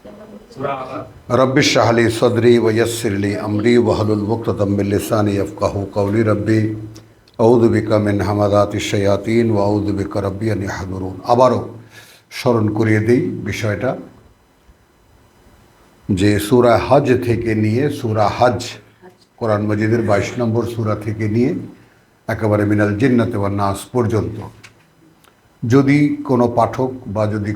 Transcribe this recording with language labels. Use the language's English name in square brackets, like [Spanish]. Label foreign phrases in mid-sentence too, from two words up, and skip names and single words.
[Arabic] رب اشرح لي صدري ويسر لي أمري واحلل عقدة من لساني يفقهوا قولي رب أعوذ بك من همزات الشياطين وأعوذ بك رب أن يحضرون. [Bangla] আবারও স্মরণ করিয়ে দিই বিষয়টা যে সূরা হজ থেকে নিয়ে সূরা হজ কোরআন মাজিদের 22 নম্বর সূরা থেকে নিয়ে একেবারে [Arabic] من الجنة والناس [Bangla] পর্যন্ত যদি কোনো পাঠক বা যদি